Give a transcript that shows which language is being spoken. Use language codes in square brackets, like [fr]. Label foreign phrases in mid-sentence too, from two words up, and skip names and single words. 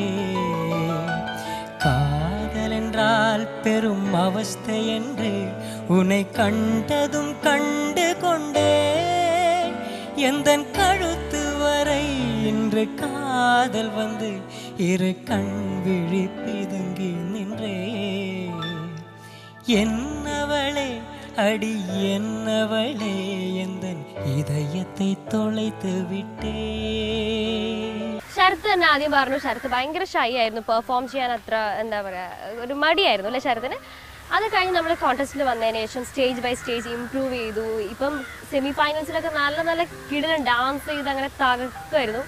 [ta] காதல் என்றால் பெரும் அவஸ்தை என்று உன்னை கண்டதும் கண்டு கொண்டே எந்தன் கழுத்து வரை இன்று காதல் வந்து இரு கண் விழி பிதுங்கி நின்றே என்னவளே அடி என்னவளே எந்தன் இதயத்தை தொலைத்து விட்டേ. [ml] ശരത്ത് തന്നെ ആദ്യം പറഞ്ഞു ശരത്ത് ഭയങ്കര ഷൈ ആയിരുന്നു, പെർഫോം ചെയ്യാൻ അത്ര എന്താ പറയുക ഒരു മടിയായിരുന്നു അല്ലേ ശരത്തിന്. അത് കഴിഞ്ഞ് നമ്മൾ കോൺടെസ്റ്റിൽ വന്നതിന് ശേഷം [en] stage by stage [ml] ഇമ്പ്രൂവ് ചെയ്തു. ഇപ്പം [en] semi finals [ml] നല്ല നല്ല കിടിലൻ ഡാൻസ് ചെയ്ത് അങ്ങനെ തകർക്കുമായിരുന്നു.